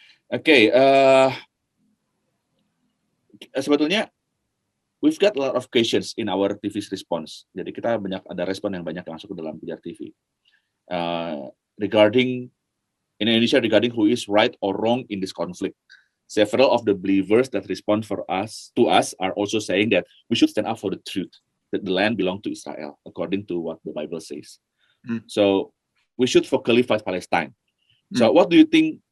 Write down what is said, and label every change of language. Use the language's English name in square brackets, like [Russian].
[Indonesian] Oke, sebetulnya [English] we've got a lot of questions in our TV's response. [Indonesian] Jadi kita ada respon yang banyak yang masuk ke dalam Pijar TV. [English] Regarding in Indonesia, regarding who is right or wrong in this conflict. Several of the believers that respond to us are also saying that we should stand up for the truth, that the land belongs to Israel, according to what the Bible says. So we should vocally fight Palestine. So what do you think?